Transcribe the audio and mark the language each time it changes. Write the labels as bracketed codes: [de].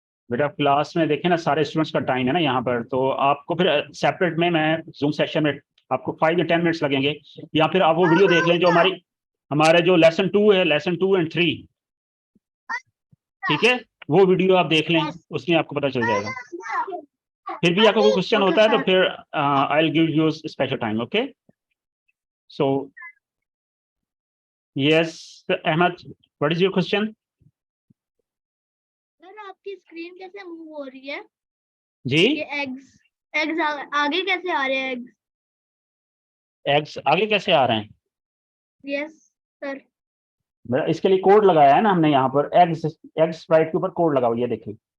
[hi] बेटा क्लास में देखें ना, सारे स्टूडेंट्स का टाइम है ना यहाँ पर, तो आपको फिर सेपरेट में मैं जूम सेक्शन में आपको 5 या 10 मिनट्स लगेंगे, या फिर आप वो वीडियो देख लें जो हमारे जो लेसन 2 है, लेसन 2 and 3। ठीक है, वो वीडियो आप देख लें, उसमें आपको पता चल जाएगा। फिर भी आपको कोई क्वेश्चन होता है तो फिर [en] I will give you special time. Okay, so yes Ahmed, what is your question? [hi] Sir आपकी स्क्रीन कैसे मूव हो रही है? जी, ये एग्स आगे कैसे आ रहे हैं? एग्स आगे कैसे आ रहे हैं? [en] Yes sir. [hi] बेटा इसके लिए कोड लगाया है ना हमने यहाँ पर, एग्स एग्स स्प्राइट के ऊपर कोड लगा हुआ है, देखिए।